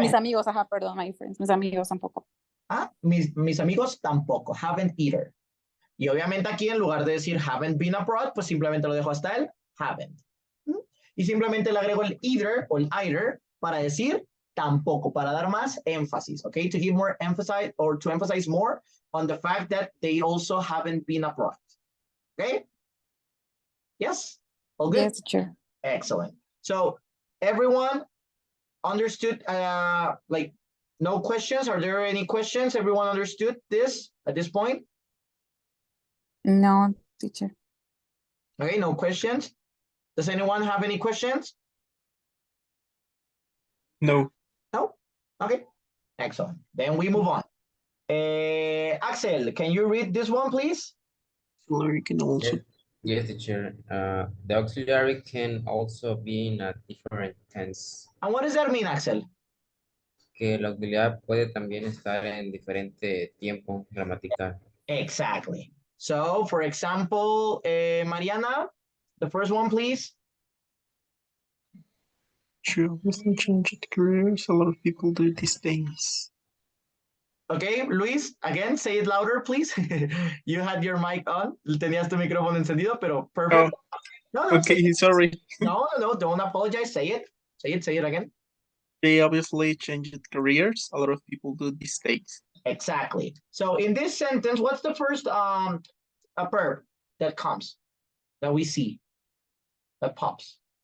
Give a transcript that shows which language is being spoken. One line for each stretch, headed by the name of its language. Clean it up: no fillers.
Spanish: Mis amigos, perdón,
English: my friends.
Spanish: Mis amigos tampoco. Mis amigos tampoco.
English: Haven't either.
Spanish: Y obviamente aquí en lugar de decir
English: haven't been abroad,
Spanish: pues simplemente lo dejo hasta el haven't. Y simplemente le agrego el either o el either para decir tampoco, para dar más énfasis, okay?
English: To give more emphasis or to emphasize more on the fact that they also haven't been abroad. Okay? Yes? All good? Yes, sure. Excellent. So everyone understood, like no questions? Are there any questions? Everyone understood this at this point? No, teacher. Okay, no questions. Does anyone have any questions? No. No? Okay, excellent. Then we move on. Axel, can you read this one, please? Auxiliary can also. Yes, teacher. The auxiliary can also be in a different tense. And what does that mean, Axel?
Spanish: Que el auxiliar puede también estar en diferente tiempo gramatical.
English: Exactly. So, for example, Mariana, the first one, please. She obviously changed careers. A lot of people do these things. Okay, Luis, again, say it louder, please. You had your mic on.
Spanish: Tenías tu micrófono encendido, pero perfect. Oh,
English: no, okay, sorry. No, don't apologize. Say it. Say it again. They obviously changed careers. A lot of people do these things. Exactly. So in this sentence, what's the first a verb that comes, that we see, that pops?